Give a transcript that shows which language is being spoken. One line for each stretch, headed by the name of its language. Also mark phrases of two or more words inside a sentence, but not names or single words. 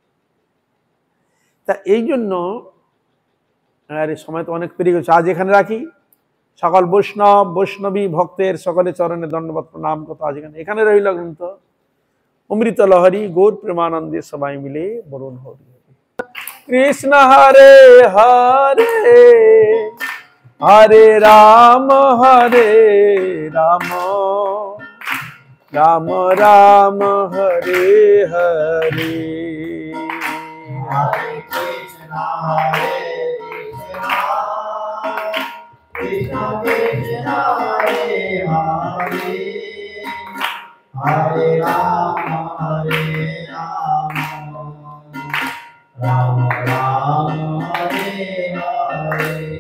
Bangla: তা এই জন্য সময় তো অনেক পেরিয়ে গেছে, আজ এখানে রাখি। সকল বৈষ্ণব বৈষ্ণবী ভক্তের সকলে চরণে দণ্ডবত প্রণাম কথা আজ এখানে রইল গ্রন্থ। অমৃত লহরী গৌর প্রেমানন্দে সবাই মিলে বরুণ হরি।
Sanskrit: कृष्ण हरे हरे हरे राम राम राम हरे हरे। हरे कृष्णा कृष्ण कृष्ण हरे हरे हरे राम राम राम हरे हरे।